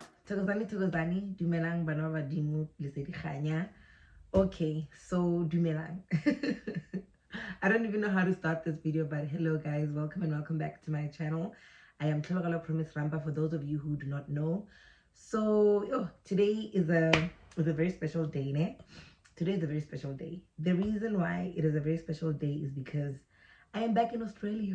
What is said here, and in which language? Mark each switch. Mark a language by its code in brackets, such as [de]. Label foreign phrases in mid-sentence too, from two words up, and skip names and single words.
[tn] Thokozani, dumelang bana ba badimo le sedikganya. [en] Okay, so dumelang. I don't even know how to start this video, but hello guys, welcome and welcome back to my channel. I am Tlhobogalo Promise Ramba for those of you who do not know. So today is a very special day, ne? Today is a very special day. The reason why it is a very special day is because I am back in Australia.